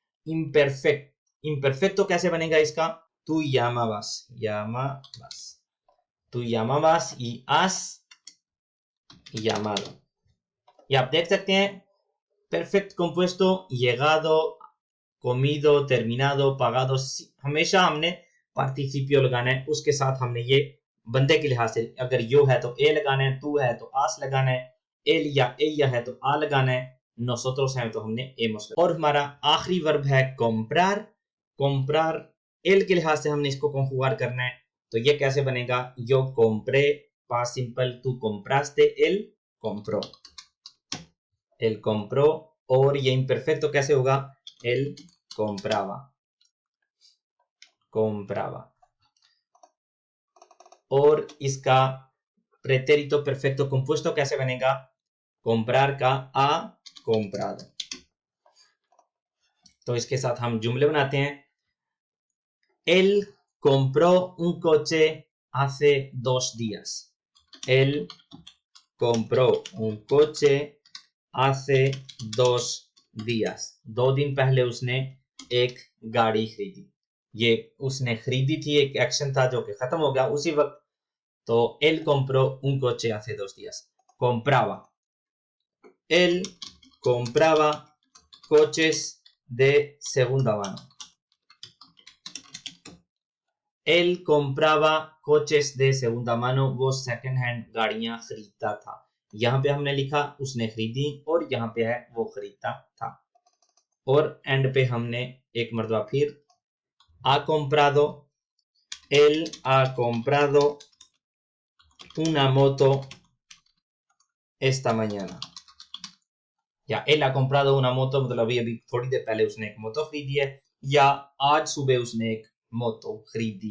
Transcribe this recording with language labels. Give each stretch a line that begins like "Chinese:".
Hindi: Imperfect, imperfect कैसे बनेगा इसका,
Spanish: tú llamabas, llamabas, tú llamabas y has llamado।
Hindi: ये आप देख सकते हैं, perfect compuesto, llegado, comido, terminado, pagado, हमेशा हमने पार्टिसिपियो लगाना है, उसके साथ हमने ये बंदे के लिहाज से अगर यो है तो ए लगाना है, तू है तो आस लगाना है, एल या एया है तो आ लगाना है, nosotros है तो हमने एमोस। और हमारा आखिरी वर्ब है comprar। comprar एल के लिहाज से हमने इसको कॉन्फिगर करना है, तो ये कैसे बनेगा, yo compré, past simple,
Spanish: tú compraste, él compró, él compró।
Hindi: और ये इम्परफेक्ट तो कैसे होगा,
Spanish: él compraba, compraba।
Hindi: और इसका pretérito perfecto compuesto कैसे बनेगा, comprar का a comprado। तो इसके साथ हम जुमले बनाते हैं,
Spanish: él compró un coche hace 2 días, él compró un coche hace 2 días,
Hindi: 2 दिन पहले उसने एक गाड़ी खरीदी। ये उसने खरीदी थी, एक एक्शन था जो कि खत्म हो गया उसी वक्त, तो
Spanish: él compró un coche hace 2 días। compraba, él compraba coches de segunda mano, él compraba coches de segunda mano,
Hindi: वो सेकंड हैंड गाड़ियां खरीदता था। यहाँ पे हमने लिखा उसने खरीदी और यहाँ पे है वो खरीदता था। और एंड पे हमने एक मरतबा फिर ha comprado,
Spanish: él ha comprado una moto esta mañana,
Hindi: या
Spanish: él ha comprado una moto
Hindi: मतलब अभी थोड़ी देर पहले उसने एक मोटो खरीदी है, या आज सुबह उसने एक मोटो खरीदी।